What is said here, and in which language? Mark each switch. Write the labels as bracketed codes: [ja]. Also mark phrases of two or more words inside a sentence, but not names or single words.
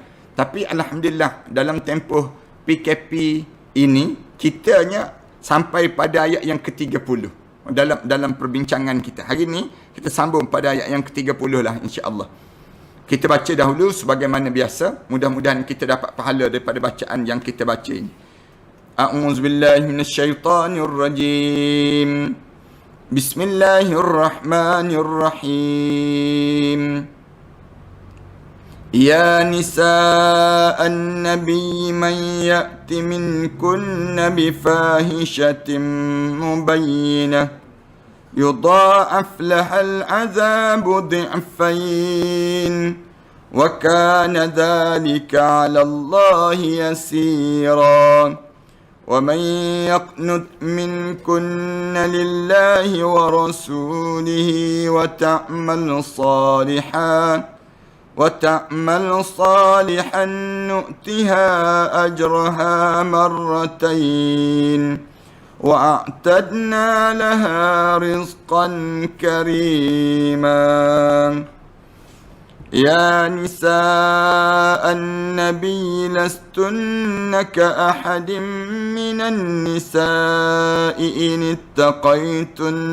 [ms] Tapi alhamdulillah dalam tempoh PKP ini kitanya sampai pada ayat yang ke-30 dalam perbincangan kita. Hari ini kita sambung pada ayat yang ke-30 lah, insya-Allah. Kita baca dahulu sebagaimana biasa. Mudah-mudahan kita dapat pahala daripada bacaan yang kita baca ini. [ar] أعوذ بالله من الشيطان الرجيم. بسم الله الرحمن الرحيم. يا نساء النبي من يأت منكن بفاحشة مبينة يضاعف لها العذاب ضعفين وكان ذلك على الله يسيرا. ومن يقنت منكن لله ورسوله وتعمل صالحا نؤتها أجرها مرتين وأعتدنا لها رزقا كريما يا نساء النبي لستن كأحد من النساء إن اتقيتن